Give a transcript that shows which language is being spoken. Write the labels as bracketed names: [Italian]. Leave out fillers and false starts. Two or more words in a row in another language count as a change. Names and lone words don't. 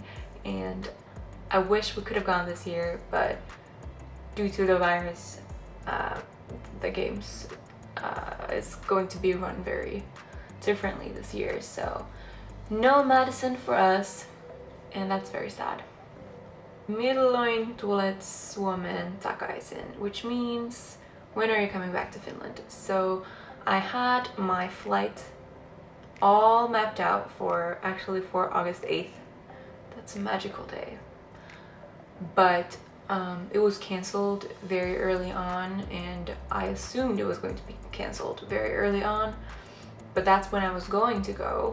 [English] And I wish we could have gone this year, but due to the virus, the games is going to be run very differently this year, so no Madison for us, and that's very sad. [Finnish] Milloin tulet Suomeen takaisin, [English] which means when are you coming back to Finland? So I had my flight all mapped out for August 8th. That's a magical day. But it was canceled very early on, and I assumed it was going to be canceled very early on, but that's when I was going to go.